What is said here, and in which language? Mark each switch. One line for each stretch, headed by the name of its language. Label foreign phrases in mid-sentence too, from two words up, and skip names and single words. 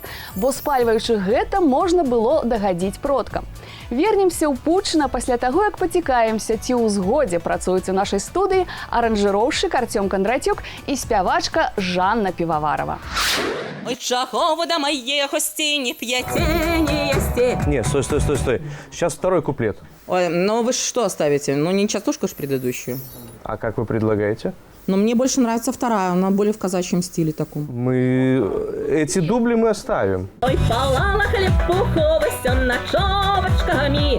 Belarusian: Бо спальваючы гэта, можна было дагадзіць продкам. Вернемся ў Пучына пасля таго, як пацікаемся, ці ў згодзе працуюць у нашай студыі аранжыроўшчык Артём Кондратюк і спявачка Жанна Піваварова. Ой, чаго вы да мае госці не п'яце, не ясте.
Russian: Не, стой. Сейчас второй куплет. Ой, ну вы что оставите? Ну не частушку ж предыдущую. А как вы предлагаете? Но мне больше нравится вторая, она более в казачьем стиле таком. Эти дубли мы оставим. Ой, палала хлеб пуховостью ночовочками.